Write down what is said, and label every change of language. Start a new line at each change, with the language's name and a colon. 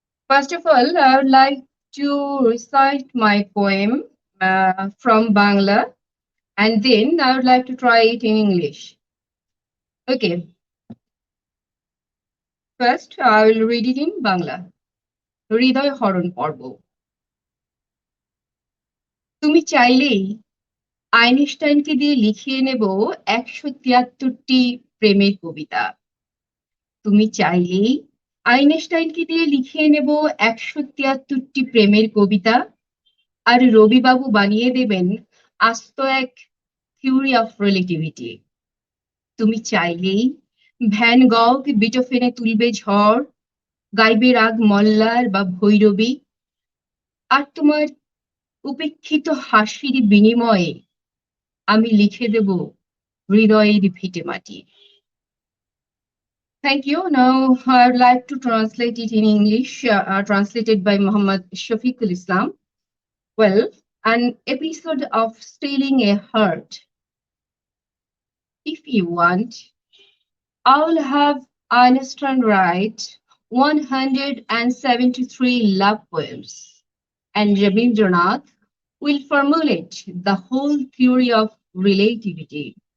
English: First of all, I would like to recite my poem from Bangla and then I would like to try it in English. Okay, first I will read it in Bangla.
Bangla: হৃদয় হরণ পর্ব তুমি চাইলেই আইনস্টাইনকে দিয়ে লিখিয়ে নেব ১৭৩টি প্রেমের কবিতা তুমি চাইলেই আইনস্টাইনকে দিয়ে লিখিয়ে নেব ১৭৩টি প্রেমের কবিতা আর রবিবাবু বানিয়ে দেবেন আস্ত এক থিওরি অফ রিলেটিভিটি তুমি চাইলেই ভ্যান গগ বিটোফেনে তুলবে ঝড় গাইবে রাগ মল্লার বা ভৈরবী আর তোমার উপেক্ষিত হাসির বিনিময়ে আমি লিখে দেব হৃদয়ের ভিটে মাটি Thank you.
English: Now I would like to translate it in English, translated by Muhammad Shafiqul Islam. Well, an episode of Stealing a Heart. If you want, I'll have Einstein write 173 love poems, and Rabindranath will formulate the whole theory of relativity.